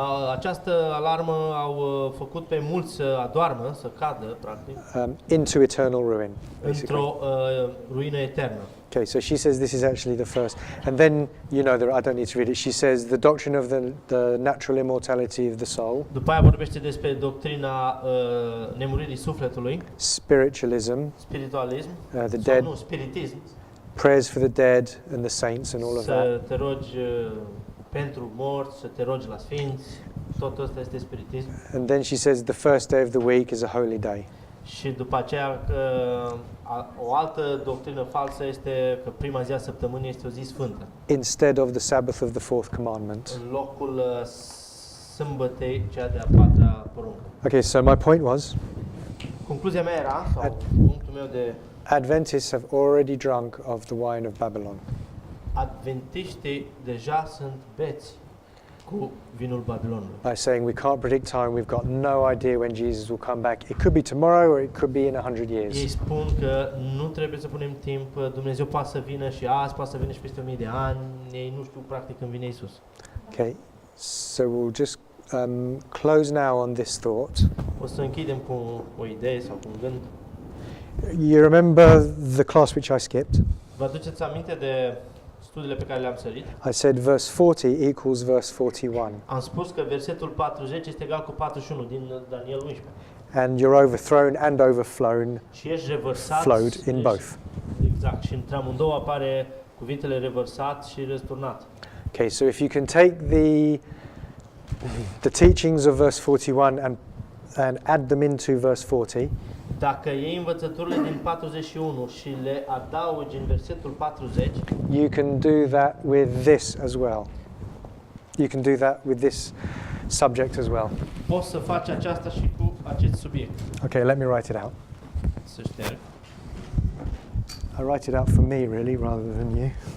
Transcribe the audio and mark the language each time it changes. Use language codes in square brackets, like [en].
[ro] această alarmă au făcut pe mulți să adoarmă, să cadă, practic, [en] into eternal ruin, basically. [ro] într-o ruină eternă. [en] Okay, so she says this is actually the first. And then, you know, I don't need to read it. She says the doctrine of the natural immortality of the soul, [ro] După aia vorbește despre doctrina nemuririi sufletului, [en] spiritualism, [ro] spiritualism, [en] the [ro] sau [en] dead, [ro] nu, spiritism, [en] prayers for the dead and the saints and all of that. [ro] să te rogi pentru morți, să te rogi la sfinți, tot ăsta este spiritism. [en] And then she says the first day of the week is a holy day. [ro] Și după aceea o altă doctrină falsă este că prima zi a săptămânii este o zi sfântă. [en] Instead of the Sabbath of the fourth commandment. [ro] În locul sâmbătei, cea de-a patra poruncă. [en] Okay, so my point was [ro] Concluzia mea era, sau punctul meu de [en] Adventists have already drunk of the wine of Babylon. [ro] adventiștii deja sunt beți cu vinul Babilonului. [en] By saying we can't predict time, we've got no idea when Jesus will come back. It could be tomorrow or it could be in 100 [ro] Ei [en] years. [ro] spun că nu trebuie să punem timp, Dumnezeu poate să vină și azi, poate să vină și peste 1000 de ani, ei nu știu practic când vine Iisus. [en] Okay, so we'll just close now on this thought. [ro] O să închidem cu o idee sau cu un gând. [en] You remember the class which I skipped? [ro] Vă aduceți aminte de studiile pe care le-am sărit? [en] I said verse 40 equals verse 41. [ro] Am spus că versetul 40 este egal cu 41 din Daniel 11. [en] And you're overthrown and overflown, [ro] Și ești revărsat. [en] flowed in both. [ro] Exact. Și între amândouă apare cuvintele revărsat și răsturnat. [en] Okay, so if you can take the teachings of verse 41 and add them into verse 40, [ro] Dacă iei învățăturile din 41 și le adaugi în versetul 40, [en] you can do that with this as well. You can do that with this subject as well. [ro] poți să faci aceasta și cu acest subiect. [en] Okay, let me write it out. [ro] Să șterg. [en] I write it out for me, really, rather than you.